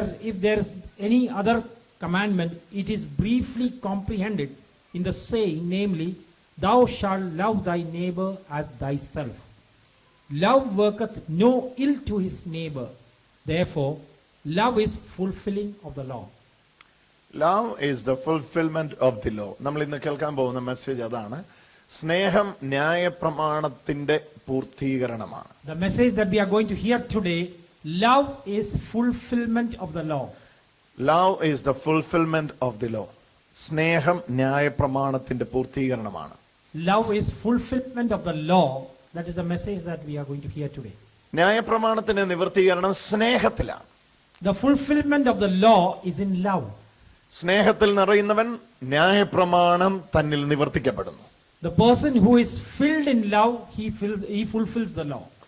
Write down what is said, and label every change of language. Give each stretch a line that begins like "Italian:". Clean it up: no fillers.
English: If there is any other commandment, it is briefly comprehended in the saying, namely, thou shalt love thy neighbor as thyself. Love worketh no ill to his neighbor. Therefore, love is fulfilling of the law. Love is the fulfillment of the law.
Malayalam: നമ്മൾ ഇന്ന് കേൾക്കാൻ പോകുന്ന message അതാണ്. സ്നേഹം ന്യായപ്രമാണത്തിന്റെ പൂർത്തീകരണമാണ്.
English: The message that we are going to hear today, love is fulfillment of the law. Love is the fulfillment of the law.
Malayalam: സ്നേഹം ന്യായപ്രമാണത്തിന്റെ പൂർത്തീകരണമാണ്.
English: Love is fulfillment of the law. That is the message that we are going to hear today.
Malayalam: ന്യായപ്രമാണത്തിന്റെ നിവൃത്തീകരണം സ്നേഹത്തിലാണ്.
English: The fulfillment of the law is in love.
Malayalam: സ്നേഹത്തിൽ നിറയുന്നവൻ ന്യായപ്രമാണം തന്നിൽ നിവർത്തിക്കപ്പെടുന്നു.
English: The person who is filled in love, he fulfills the law.